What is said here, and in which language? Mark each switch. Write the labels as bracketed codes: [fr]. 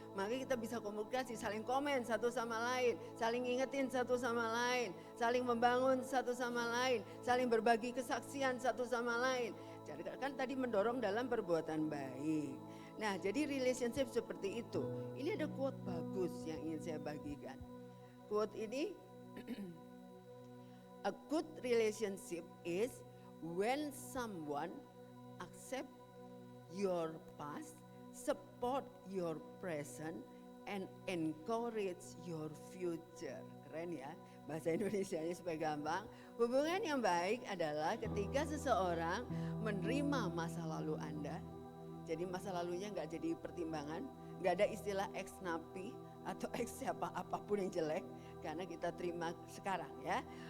[id] Makanya kita bisa komunikasi, saling komen satu sama lain, saling ingetin satu sama lain, saling membangun satu sama lain, saling berbagi kesaksian satu sama lain. Jadi kan tadi mendorong dalam perbuatan baik. Nah, jadi relationship seperti itu. Ini ada quote bagus yang ingin saya bagikan. Quote ini, [en] a good relationship is when someone accept your past, support your present, and encourage your future. [id] Keren ya, bahasa Indonesianya supaya gampang. Hubungan yang baik adalah ketika seseorang menerima masa lalu Anda. Jadi masa lalunya nggak jadi pertimbangan, nggak ada istilah ex napi atau ex siapa apapun yang jelek, karena kita terima sekarang ya.